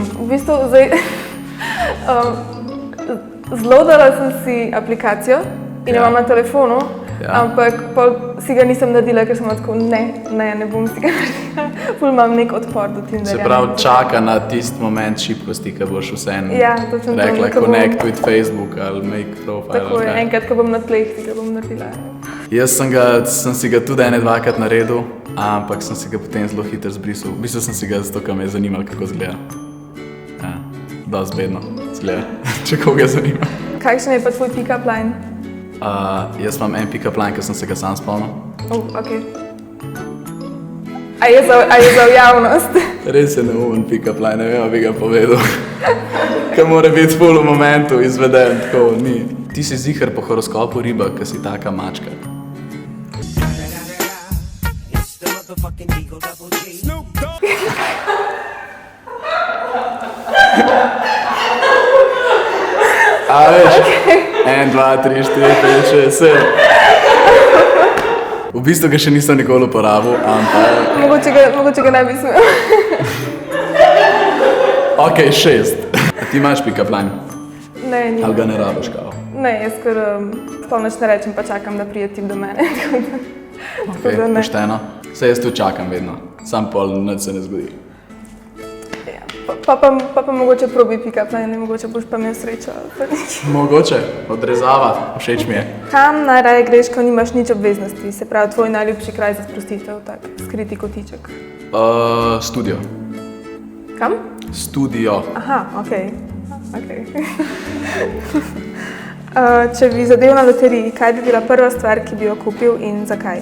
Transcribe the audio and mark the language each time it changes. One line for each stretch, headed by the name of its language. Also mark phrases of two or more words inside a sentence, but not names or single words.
Slovenian: V bistvu zdaj zlodala sem si aplikacijo in jo imam na telefonu, ampak si ga nisem naredila, ker sem tako, ne bom si ga naredila. Ful imam nek odpor do Tinderja. Se pravi, čaka na tisti moment šibkosti, ko boš vseeno rekla
English: connect with Facebook
Slovenian: ali
English: make profile.
Slovenian: Tako je, enkrat, ko bom na tleh, si ga bom naredila. Jaz sem si ga tudi dvakrat naredil, ampak sem si ga potem zelo hitro zbrisal. V bistvu sem si ga zato, ker me je zanimalo, kako izgleda. Ja, dosti bedno izgleda, če koga zanima. Kakšen je pa tvoj
English: pick-up line?
Slovenian: Jaz imam en
English: pick-up line,
Slovenian: ker sem se ga sam spomnil. Okay. A je za javnost? Res je neumen
English: pick-up line,
Slovenian: ne vem, bi ga povedal. Ker mora biti ful v momentu izveden, tako ni. Ti si ziher po horoskopu riba, ker si taka mačka. A veš, 1, 2, 3, 4, 5, 6, 7. V bistvu ga še nisem nikoli uporabil, ampak... Mogoče ga ne bi smel. Ok, 6. A ti imaš pick-up line? Ne, nimam. Ali ga ne rabiš kao? Ne, jaz kar sploh nič ne rečem, pa čakam, da pride tip do mene. Ok, pošteno. Saj jaz tu čakam vedno, sam pol nič se ne zgodi. Pa mogoče probi
English: pick-up line,
Slovenian: mogoče boš pa imel srečo. Mogoče, odrezava, všeč mi je. Kam najraje greš, ko nimaš nič obveznosti? Se pravi, tvoj najljubši kraj za sprostitev, tak skriti kotiček. Studio. Kam? Studio. Aha, okej. Če bi zadel na loteriji, kaj bi bila prva stvar, ki bi jo kupil in zakaj?